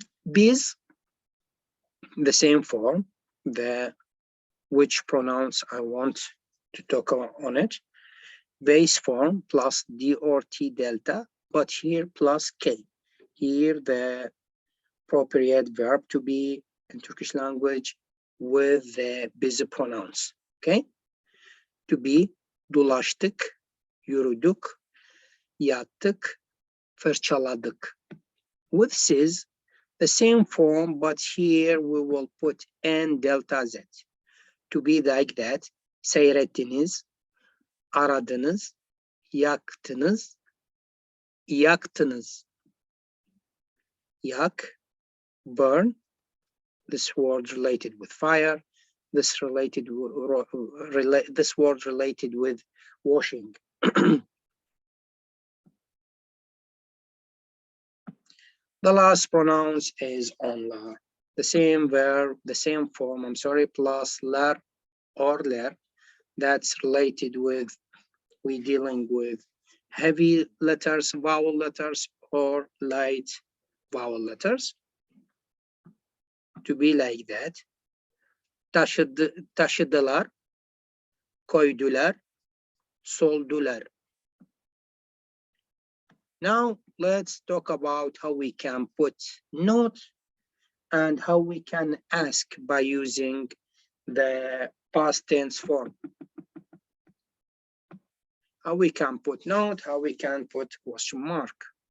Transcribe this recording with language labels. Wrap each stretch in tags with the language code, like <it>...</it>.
<en>Biz, the same form, the which pronouns I want to talk on it. Base form plus D or T delta, but here plus K. Here the appropriate verb to be in Turkish language with the busy pronouns. Okay? To be,</en> <tr>dolaştık, yürüdük, yattık, fırçaladık.</tr> <en>With siz, the same form, but here we will put N delta Z. To be like that,</en> <tr>seyrettiniz, aradınız, yaktınız, yaktınız.</tr> <en>Yak, burn, this word related with fire, this word related with washing. The last pronouns is onlar. The same verb, the same form, I'm sorry, plus ler or ler. That's related with, we dealing with heavy letters, vowel letters, or light vowel letters. To be like that.</en> <tr>Taşıdılar, koydular, soldular.</tr> <en>Now let's talk about how we can put note and how we can ask by using the past tense form. How we can put note, how we can put question mark.</en>